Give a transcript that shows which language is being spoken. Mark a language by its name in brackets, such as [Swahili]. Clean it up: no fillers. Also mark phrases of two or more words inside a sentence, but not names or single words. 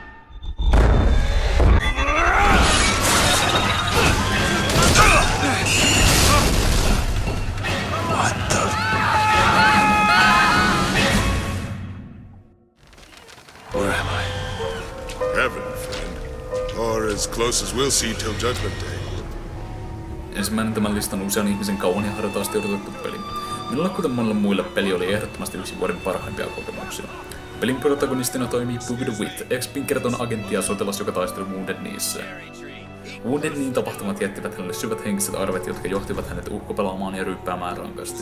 [English] What the? Where am I? Heaven, friend. Or as close as we'll see till Judgment Day. [Finnish] Ensimmäinen tämän listan usean ihmisen kauan ja hartaasti odotettu peli. Minulle kuten monille muille peli oli ehdottomasti yksi vuoden parhaimpia kokemuksia. Pelin protagonistina toimii Boogie the Wit, ex-Pinkerton agentti ja sotilas, joka taisteli Wounded Kneessä. Wounded Kneen tapahtumat jättivät hänelle syvät henkiset arvet, jotka johtivat hänet uhkopelaamaan ja ryyppäämään rankasti.